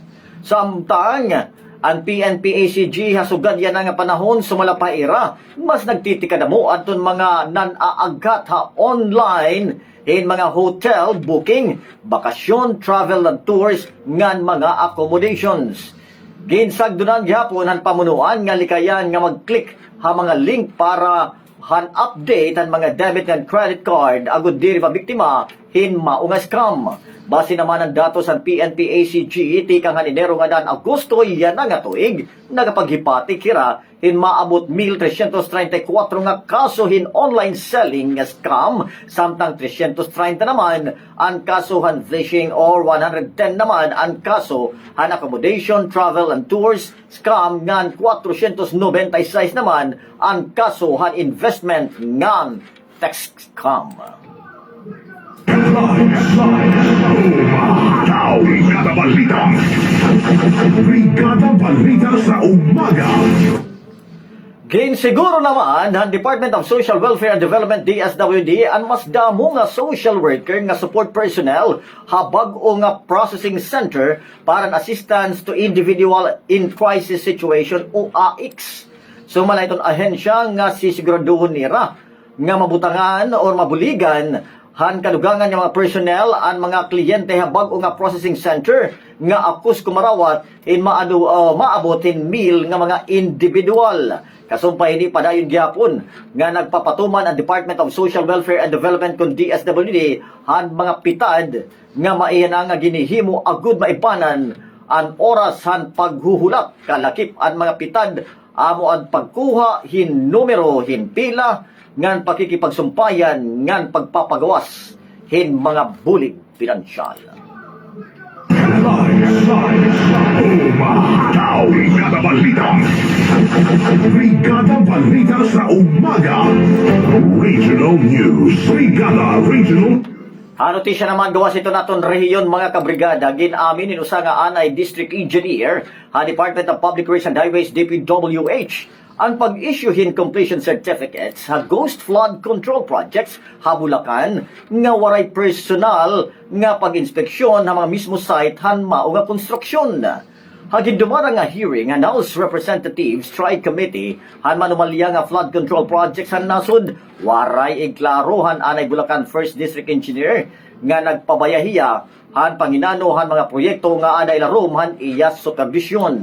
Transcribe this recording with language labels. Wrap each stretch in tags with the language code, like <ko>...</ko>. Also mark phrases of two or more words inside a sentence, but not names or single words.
<war>Samtang ang PNP ACG hasugad yan nga panahon sumalapaira, mas nagtitika na mo aton mga nan-aagat ha online in mga</war> <en>hotel booking,</en> <war>bakasyon,</war> <en>travel and tours</en> <war>ngan mga accommodations. Ginsagdunan gyapon han pamunuan nga likayan nga mag-click ha mga link para han update han mga</war> <en>debit and credit card</en> <war>agud diri pa biktima hin maunga scam. Base naman ang datos ng PNP ACG tikang Enero nga dan Agosto yan nga tuig nagapaghipati kira hin maabot 1,334 nga kaso hin</war> <en>online selling</en> <war>nga scam, samtang 330 naman ang kaso han phishing or 110 naman ang kaso han</war> <en>accommodation, travel and tours scam</en> <war>ngan 496 naman ang kaso han investment ngan</war> <en>tax scam.</en> <war>Umahataw. Brigada Balita. Brigada Balita sa umaga. Ginsiguro naman ang Department of Social Welfare and Development DSWD ang mas damo nga</war> <en>social worker</en> <war>nga support personnel habag o nga</war> <en>processing center</en> <war>para assistance to individual in crisis situation o AICS. Sumala itong ahensya nga sisiguraduhon nira nga mabutangan o mabuligan han kadugangan nga mga personnel ang mga kliyente habag o nga</war> <en>processing center</en> <war>nga akus kumarawat in maabotin mil nga mga individual. Kasumpay ni padayon gyapon nga nagpapatuman ang Department of Social Welfare and Development kun DSWD han mga pitad nga maiyan nga ginihimo agud maibanan ang oras han paghuhulat kalakip ang mga pitad amo ang pagkuha hin numero hin pila ngan pakikipagsumpayan ngan pagpapagawas hin mga bulig pinansyal. Umahataw! Brigada Balita! Brigada Balita sa umaga!</war> <en>Regional News! Brigada Regional</en> <war>Anotisya naman gawas ito naton rehiyon mga kabrigada ginamin in usa nga anay District Engineer ha Department of Public Works and Highways DPWH ang pag-issuehin</war> <en>completion certificates</en> <war>sa</war> <en>ghost flood control projects</en> <war>ha Bulacan nga waray personal nga pag-inspeksyon ng mga mismo site han mao nga konstruksyon. Hagin dumara nga hearing ang House Representatives Tri-Committee han manumalya nga</war> <en>flood control projects</en> <war>han nasod waray iklarohan anay Bulacan 1st District Engineer nga nagpabayahiya han panginanohan mga proyekto nga anay larom han iya supervision.</war>